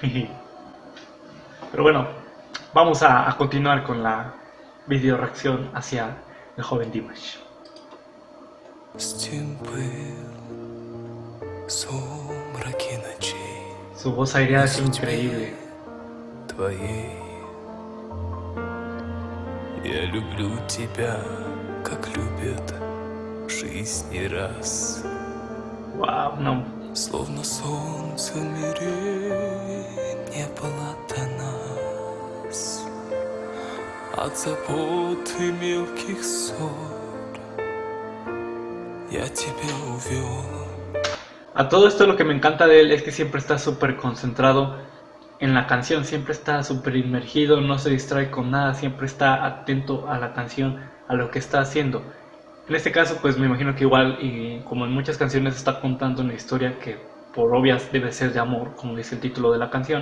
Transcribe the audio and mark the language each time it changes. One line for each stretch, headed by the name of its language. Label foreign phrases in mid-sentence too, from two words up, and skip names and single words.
Spanish: Pero bueno, vamos a continuar con la video reacción hacia el joven Dimash. Su voz aireada es increíble.
Russian: Я люблю тебя, как любят жизнь не раз.
Spanish: Wow, no.
Russian: Словно солнце в мире не было до нас. От забот и мелких ссор я тебя увел.
Spanish: A todo esto lo que me encanta de él es que siempre está súper concentrado en la canción, siempre está súper inmergido, no se distrae con nada, siempre está atento a la canción, a lo que está haciendo. En este caso pues me imagino que igual y como en muchas canciones está contando una historia que por obvias debe ser de amor, como dice el título de la canción.